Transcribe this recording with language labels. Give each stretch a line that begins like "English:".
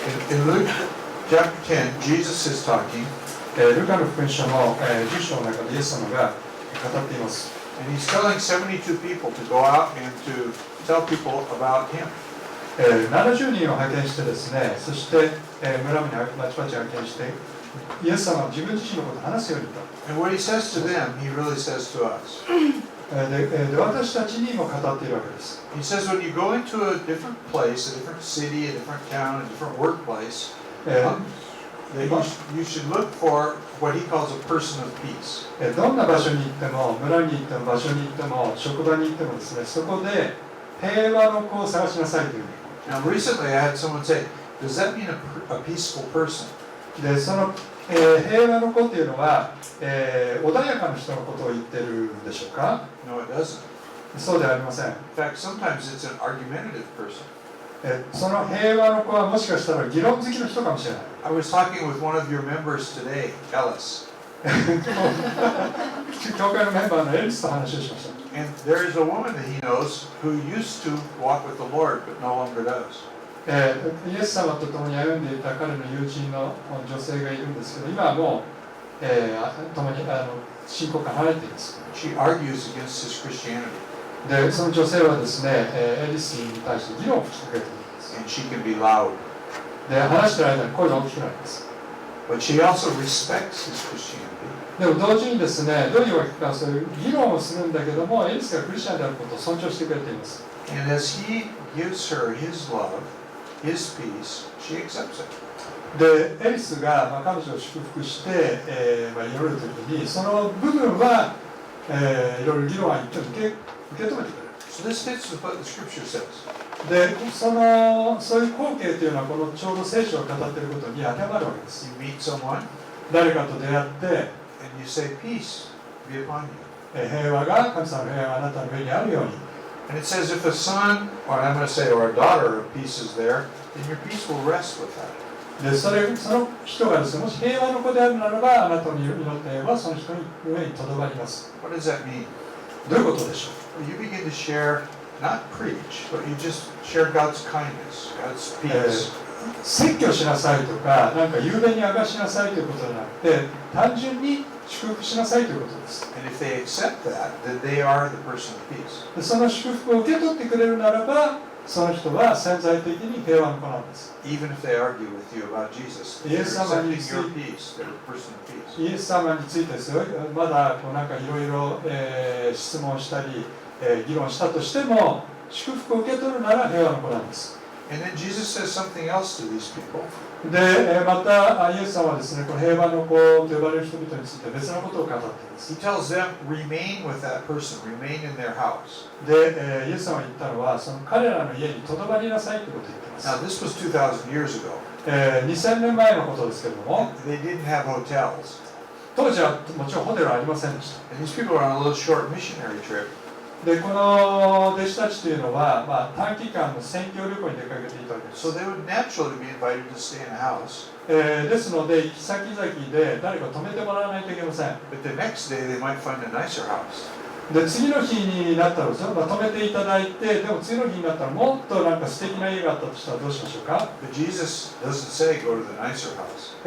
English: In Luke chapter 10, Jesus is talking,
Japanese: ルカの福音書の10章の中でイエス様が語っています。
English: and he's telling 72 people to go out and to tell people about him.
Japanese: 70人を派遣してですね、そして、村々にバチバチ派遣して、イエス様は自分自身のことを話すようにと。
English: And what he says to them, he really says to us.
Japanese: で私たちにも語っているわけです。
English: He says when you go into a different place, a different city, a different town, a different workplace, that you should look for what he calls a person of peace.
Japanese: どんな場所に行っても、村に行っても、場所に行っても、職場に行ってもですね、そこで平和の子を探しなさいという。
English: Now recently I had someone say, does that mean a peaceful person?
Japanese: で、その、平和の子っていうのは、穏やかな人のことを言ってるんでしょうか？
English: No, it doesn't.
Japanese: そうではありません。
English: In fact, sometimes it's an argumentative person.
Japanese: その平和の子はもしかしたら議論好きの人かもしれない。
English: I was talking with one of your members today, Ellis.
Japanese: 教会のメンバーのエリスと話をしました。
English: And there is a woman that he knows who used to walk with the Lord but no longer does.
Japanese: イエス様と共に歩んでいた彼の友人の女性がいるんですけど、今はもう、共に信仰から離れています。
English: She argues against his Christianity.
Japanese: で、その女性はですね、エリスに対して議論を吹きかけているんです。
English: And she can be loud.
Japanese: で、話している間に声が大きくなります。
English: But she also respects his Christianity.
Japanese: でも同時にですね、どういうわけか、そういう議論をするんだけども、エリスがクリスチャンであることを尊重してくれています。
English: And as he gives her his love, his peace, she accepts it.
Japanese: で、エリスが、彼女を祝福して、祈るときに、その部分は、いろいろ議論は受け止めてくれる。
English: So this fits with what the scripture says.
Japanese: で、そういう光景というのは、このちょうど聖書を語っていることに当てはまるわけです。
English: You meet someone
Japanese: 誰かと出会って、
English: and you say, peace be upon you.
Japanese: 平和が、神様の平和があなたの上にあるように。
English: And it says if a son, or I'm going to say, or a daughter of peace is there, then your peace will rest with that.
Japanese: で、その人がですね、もし平和の子であるならば、あなたの祈った平和はその人の上にとどまります。
English: What does that mean?
Japanese: どういうことでしょう？
English: Well, you begin to share, not preach, but you just share God's kindness, God's peace.
Japanese: 説教しなさいとか、なんか雄弁に明かしなさいということじゃなくて、単純に祝福しなさいということです。
English: And if they accept that, then they are the person of peace.
Japanese: で、その祝福を受け取ってくれるならば、その人は潜在的に平和の子なんです。
English: Even if they argue with you about Jesus, they're Yes, accepting somebody your peace, they're a person of peace.
Japanese: イエス様についてですよ、まだなんかいろいろ質問したり、議論したとしても、祝福を受け取るなら平和の子なんです。
English: And then Jesus says something else to these people.
Japanese: で、またイエス様はですね、この平和の子と呼ばれる人々について別のことを語っています。
English: He tells them, remain with that person, remain in their house.
Japanese: で、イエス様が言ったのは、その彼らの家にとどまりなさいということを言っています。
English: Now, this was 2,000 years ago.
Japanese: 2000年前のことですけれども、
English: They didn't have hotels.
Japanese: 当時はもちろんホテルはありませんでした。
English: And these people were on a little short missionary trip.
Japanese: で、この弟子たちというのは、短期間の宣教旅行に出かけていたわけです。
English: So they would naturally be invited to stay in a house.
Japanese: ですので、行き先々で誰か泊めてもらわないといけません。
English: But the next day, they might find a nicer house.
Japanese: で、次の日になったらですよ、泊めていただいて、でも次の日になったらもっとなんか素敵な家があったとしたらどうしましょうか？
English: But Jesus doesn't say go to the nicer house.